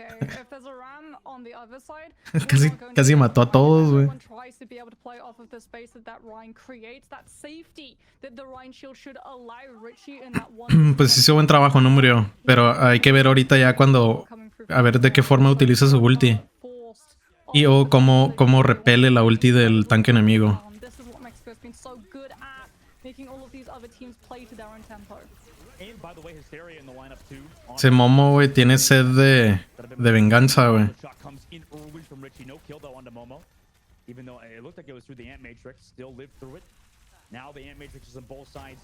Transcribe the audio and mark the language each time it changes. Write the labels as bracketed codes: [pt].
[en] if there's a ram on the other side, [es] Casi mató a todos, güey. [en] everyone tries to be able to play off of the space that Ryan creates, that safety that the Ryan shield should allow Richie in that one. [es] Pues hizo buen trabajo, no murió. Pero hay que ver ahorita ya cuando... A ver de qué forma utiliza su ulti. Y o cómo repele la ulti del tanque enemigo. [en] This is what Mexico has been so good at, making all of these other teams play to their own tempo. And by the way, Hysteria in the lineup too. [es] Ese Momo, güey, tiene sed de venganza, güey. [en] Shot comes in early from Richie. No kill though onto Momo. Even though it looked like it was through the Ant Matrix, still lived through it. Now the Ant Matrix is on both sides.